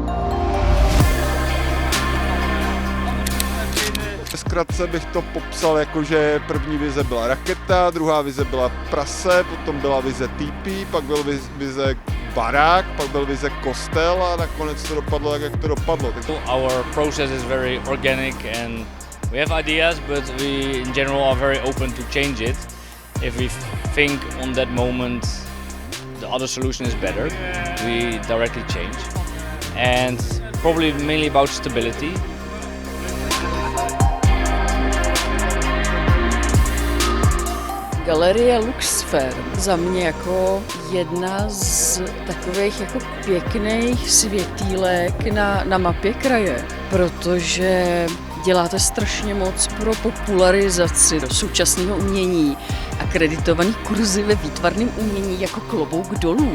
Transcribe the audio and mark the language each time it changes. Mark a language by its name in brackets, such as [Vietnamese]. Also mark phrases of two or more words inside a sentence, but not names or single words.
[Czech] Zkratce bych to popsal jako, že první vize byla raketa, druhá vize byla prase, potom byla vize týpí, pak byl vize barák, pak byl vize kostel a nakonec to dopadlo tak, jak to dopadlo. [English] Our process is very organic and we have ideas, but we in general are very open to change it. If we think on that moment the other solution is better, we directly change. And probably mainly about stability. [Czech] Galerie Luxfer za mě jako jedna z takových jako pěkných světýlek na mapě kraje, protože děláte strašně moc pro popularizaci současného umění, akreditovaný kurzy ve výtvarném umění jako klobouk dolů.